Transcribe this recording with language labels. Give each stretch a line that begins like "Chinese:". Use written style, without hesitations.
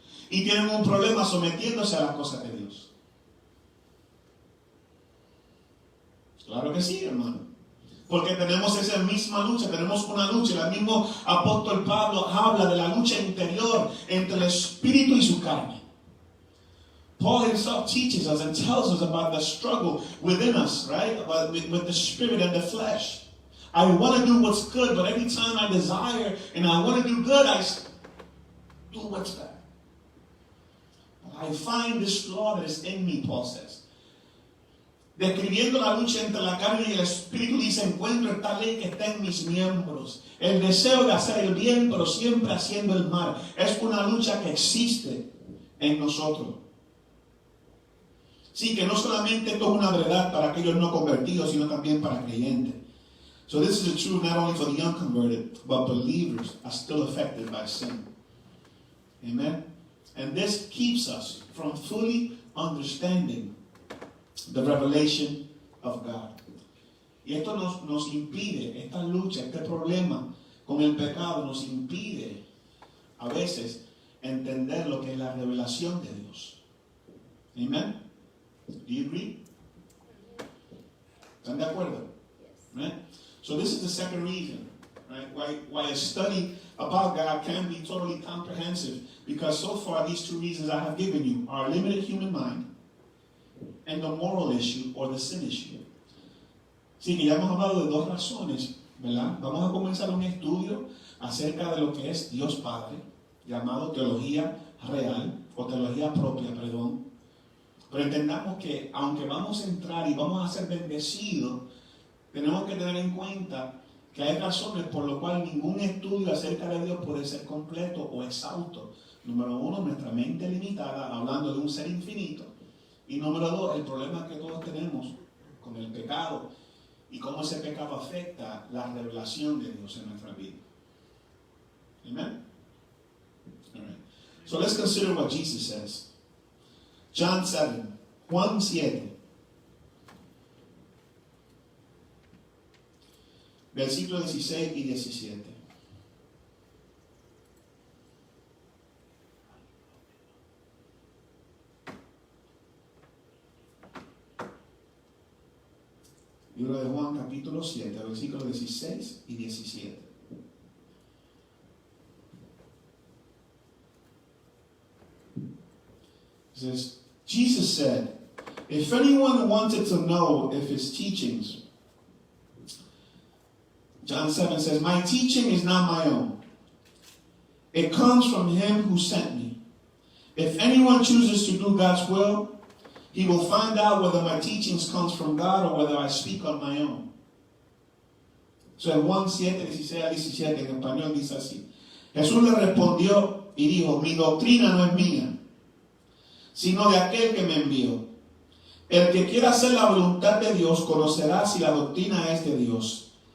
Spanish: Y tienen un problema sometiéndose a las cosas de Dios. Claro que sí, hermano. Porque tenemos esa misma lucha, tenemos una lucha. El mismo apóstol Pablo habla de la lucha interior entre el Espíritu y su carne.
English: Paul himself teaches us and tells us about the struggle within us, right? With the spirit and the flesh. I want to do what's good, but every time I desire and I want to do good, I do what's bad. I find this law that is in me, Paul says.
Spanish: Describiendo la lucha entre la carne y el espíritu, dice: encuentro esta ley que está en mis miembros. El deseo de hacer el bien, pero siempre haciendo el mal. Es una lucha que existe en nosotros. Sí, que no solamente esto es una verdad para aquellos no convertidos, sino también para creyentes.
English: So this is the truth not only for the unconverted, but believers are still affected by sin. Amen? And this keeps us from fully understanding the revelation of God.
Spanish: Y esto nos impide, esta lucha, este problema con el pecado nos impide a veces entender lo que es la revelación de Dios.
English: Amen? Do you agree?
Spanish: ¿Están de acuerdo?
English: Right? So this is the second reason, right? Why a study about God can be totally comprehensive. Because so far these two reasons I have given you are a limited human mind and the moral issue or the sin issue.
Spanish: Sí, que ya hemos hablado de dos razones, ¿verdad? Vamos a comenzar un estudio acerca de lo que es Dios Padre, llamado teología real o teología propia, perdón. Pero entendamos que aunque vamos a entrar y vamos a ser bendecidos, tenemos que tener en cuenta que hay razones por las cuales ningún estudio acerca de Dios puede ser completo o exhausto. Número uno, nuestra mente limitada, hablando de un ser infinito. Y número dos, el problema que todos tenemos con el pecado y cómo ese pecado afecta la revelación de Dios en nuestra vida.
English: Amen? All right. So let's consider what Jesus says. John 7, Juan 7.
Spanish: Versículos 16 y 17. Libro de Juan, capítulo 7, versículos 16 y 17.
English: It says, Jesus said, if anyone wanted to know if his teachings, John 7 says, my teaching is not my own. It comes from him who sent me. If anyone chooses to do God's will, he will find out whether my teachings comes from God or whether I speak on my own.
Spanish: So en Juan 7, 16 a 17, en español dice así. Jesús le respondió y dijo, mi doctrina no es mía, sino de aquel que me envió. El que quiera hacer la voluntad de Dios conocerá si la doctrina es de Dios.